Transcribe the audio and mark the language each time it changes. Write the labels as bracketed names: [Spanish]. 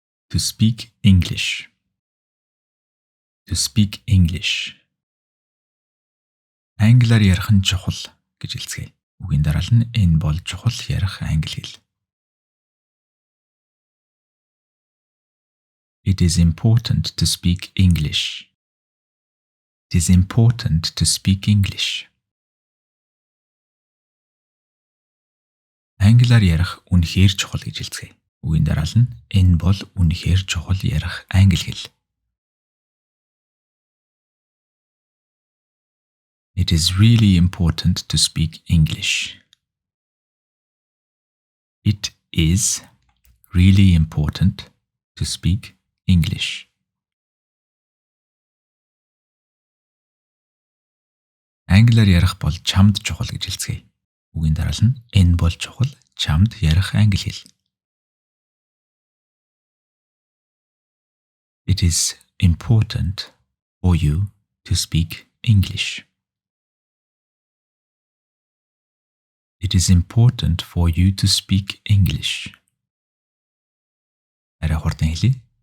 [English] To speak English. To speak English. [Mongolian] Англиар ярих нь чухал гэж хэлцгээе. Үгийн дараалал нь энэ бол чухал ярих англи хэл. [English] It is important to speak English. It is important to speak English. [Mongolian] Англиар ярих үнэхээр чухал гэж хэлцгээе. Үгийн дараалал нь энэ бол үнэхээр чухал ярих англи хэл. [English] It is really important to speak English. It is really important to speak English. [Mongolian] Англиар ярих бол чамд чухал гэж хэлцгээе. Үгийн дараалал нь энэ бол чухал чамд ярих англи хэл. [English] It is important for you to speak English. It is important for you to speak English. [Mongolian] Арай хурдан хэлье.